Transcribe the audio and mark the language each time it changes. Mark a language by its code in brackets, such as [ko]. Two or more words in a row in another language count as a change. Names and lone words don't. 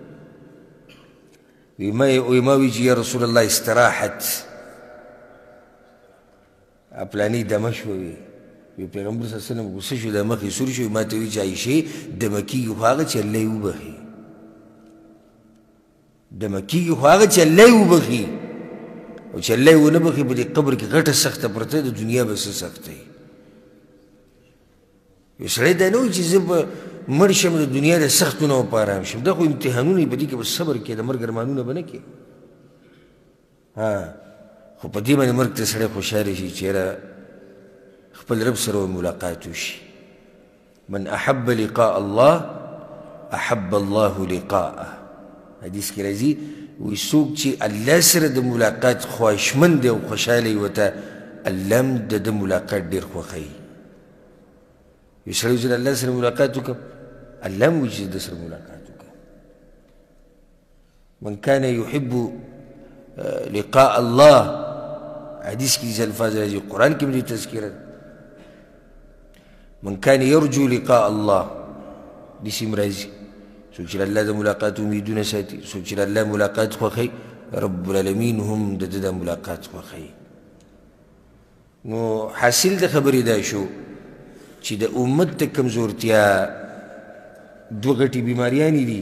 [ps] ما وی چې [ar] یا رسول الله [ps] استراحت، پلانې دمه شوه، وی پیغمبر [ar] صلی الله علیه وسلم [ps] غوسه شو، د مخ یې سور شو، ما ته وی چې عایشې دمه کېږي خو هغه چې الله یې وبخي، دمه کېږي خو هغه چې الله یې وبخي، او چې الله یې ونه بخي په دې قبر کې غټه سخته پرته، د دنیا به څه سخته وي. یو سړی دا نه وایي چې زه به مړ شم د دنیا د سختو نه به په ارام شم. دا خو امتحانونه وي، په دې کې به صبر کړې، د مرګ ارمانونه به نه کړې. خو په دې باندې مرګ ته سړی خوشحاله شي چې یاره خپل رب سره ملاقات وشي. [ar] من احب لقاء الله احب الله لقاءه. [ps] حدیث کې راځي وایي څوک چې الله سره د ملاقات خواهشمند دی او خوشحاله وي ورته الله هم د ده ملاقات ډېر خوښوي. یو سړی چې د الله سره ملاقات وکړم الله هم وایي چې د سره ملاقات وکړه. [ar] من كان يحب لقاء الله، [ps] حدیث کې دې الفاظ راځي، قرآن کې هم دې تذکیره ده. [ar] من كان يرجو لقاء الله، [ps] دې هم راځي څوک چې د الله د ملاقات امیدونه ساتي، څوک چې د الله ملاقات خوښوي، [ar] رب العالمین [ps] هم د ده د ملاقات خوښوي. نو حاصل د خبرې دا شو چې د امت د کمزورتیا دوه غټې بیماریانې دي.